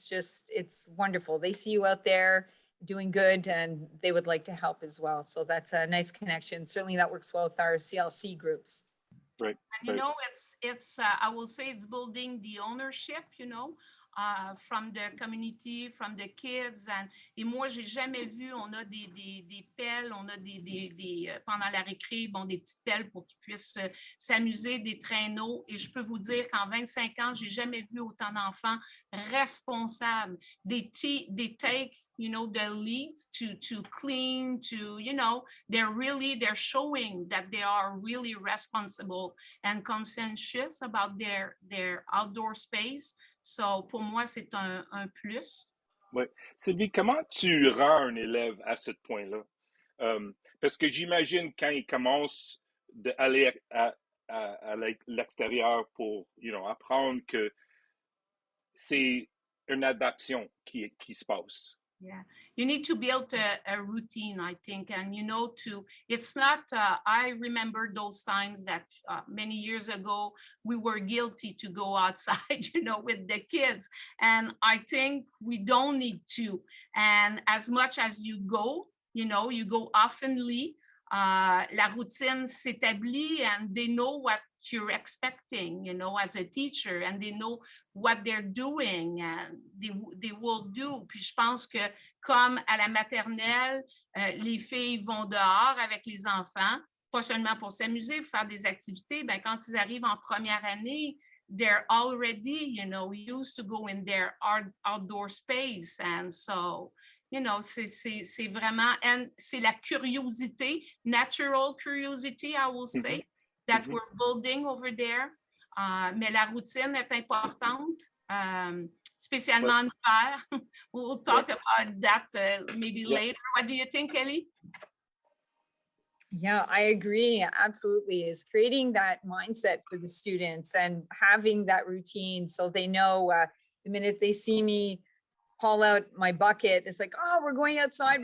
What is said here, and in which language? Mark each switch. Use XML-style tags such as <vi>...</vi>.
<en>It's wonderful. They see you out there doing good and they would like to help as well. So that's a nice connection. Certainly that works well with our CLC groups. Right. And it's I will say it's building the ownership, from the community, from the kids.</en> <fr>Et moi, j'ai jamais vu, on a des pelles, on a pendant la récré, des petites pelles pour qu'ils puissent s'amuser, des traîneaux. Et je peux vous dire qu'en 25 ans, j'ai jamais vu autant d'enfants responsables.</fr> <en>They take, the lead to clean, they're showing that they are really responsible and conscientious about their outdoor space. So,</en> <fr>pour moi, c'est un plus. Ouais. Sylvie, comment tu rends un élève à ce point-là? Parce que j'imagine quand il commence d'aller à l'extérieur pour, apprendre que c'est une adaptation qui se passe.</fr> <en>Yeah, you need to build a routine, I think, and it's not, I remember those times that many years ago, we were guilty to go outside, with the kids. And I think we don't need to. And as much as you go, you go oftenly,</en> <fr>la routine s'établit</fr> <en>and they know what you're expecting, as a teacher, and they know what they're doing and they will do.</en> <fr>Puis je pense que comme à la maternelle, les filles vont dehors avec les enfants, pas seulement pour s'amuser, pour faire des activités, quand ils arrivent en première année,</fr> <en>they're already, used to go in their outdoor space. And so,</en> <fr>c'est vraiment,</fr> <en>and</en> <fr>c'est la curiosité,</fr> <en>natural curiosity, I will say, that we're building over there.</en> <fr>Mais la routine est importante, spécialement en hiver.</fr> <en>We'll talk about that maybe later. What do you think, Ellie? Yeah, I agree. Absolutely. Is creating that mindset for the students and having that routine so they know the minute they see me haul out my bucket, it's like, oh, we're going outside.</en>